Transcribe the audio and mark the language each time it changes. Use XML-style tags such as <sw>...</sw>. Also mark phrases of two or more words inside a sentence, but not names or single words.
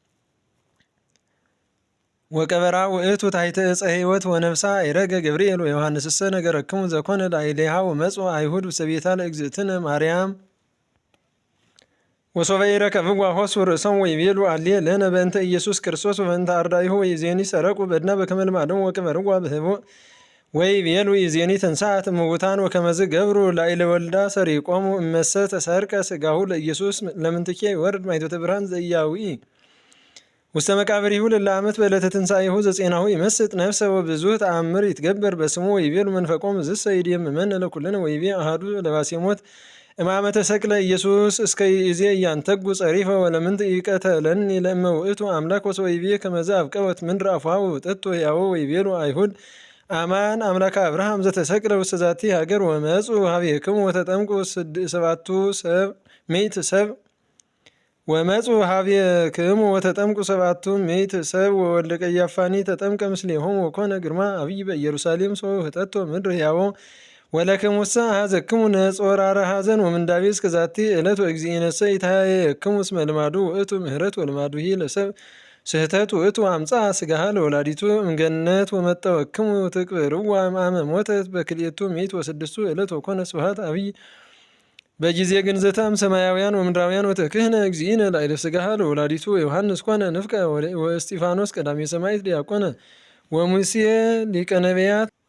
<gez>ወቀበራ ውእቱ ታሕተ ዕፀ ሕይወት ወነፍሳ አይረገ ገብርኤል ወዮሐንስሰ ነገረክሙ ዘኮነ ላዕሌሃ ወመጽኡ አይሁድ ውስተ ቤታ ለእግዝእትነ ማርያም ወሶበ ይረከብዋ ሆሱ ርእሶሙ ወይቤሉ አሌ ለነ በእንተ ኢየሱስ ክርስቶስ ወበእንተ አርዳኢሁ ወይዜኒ ሰረቁ በድና በከመ ልማዶሙ ወቀበርዋ በህቡዕ ወይቤሉ ይዜኒ ተንሥአት እሙታን ወከመዝ ገብሩ ላዕለ ወልዳ ሰሪቆሙ እመሰ ተሰርቀ ሥጋሁ ለኢየሱስ ለምንትኬ ይወርድ ማይቶተ ብርሃን ዘኢያውኢ ውስተ መቃብሪሁ ለለ ዓመት በዕለተ ትንሣኤሁ ዘፄናሁ ይመስጥ ነፍሰ ወብዙሕ ተአምር ይትገበር በስሙ ወይቤሉ መንፈቆሙ ዝሰ ይድየምመነ ለኩልነ ወይቤ አሐዱ ለባሴ ሞት እማመ ተሰቅለ ኢየሱስ እስከ ይእዜ እያንተጉ ጸሪፈ ወለምንት ይቀተለኒ ለእመ ውእቱ አምላክ ወሰወይቤ ከመዝ አብቀወት ምድር አፍዋ ውእጠቶ ሕያዎ ወይቤሉ አይሁድ አማን አምላከ አብርሃም ዘተሰቅለ ውስተ ዛቲ ሀገር ወመጹ ሀቤክሙ ወተጠምቁ ሰባቱ ምእት ሰብ ወመጹ ሀቤክሙ ወተጠምቁ ሰባቱ ምእት ሰብ ወወልደ ቀያፋኒ ተጠምቀ ምስሌሆሙ ወኮነ ግርማ አብይ በኢየሩሳሌም ሰው ህጠቶ ምድር ሕያዎ ወለክሙሰ አሐዘክሙ ነጾራረ ሐዘን ወምንዳቤ እስከ ዛቲ ዕለት ወእግዚእነሰ ይታየክሙ እስመ ልማዱ ውእቱ ምህረት ወልማዱሂ ለሰብ ስህተት ውእቱ አምጽአ ሥጋሃ ለወላዲቱ እምገነት ወመጠወክሙ ትቅብርዋ እምአመ ሞተት በክልኤቱ ምእት ወስድስቱ ዕለት ወኮነ ስብሐት አብይ በጊዜ ግንዘታም ሰማያውያን ወምድራውያን ወተክህነ እግዚእነ ላዕለ ሥጋሃ ለወላዲቱ ዮሐንስ ኮነ ንፍቀ ወእስጢፋኖስ ቀዳሜ ሰማዕት ዲያቆነ ወሙሴ ሊቀ ነቢያት</gez>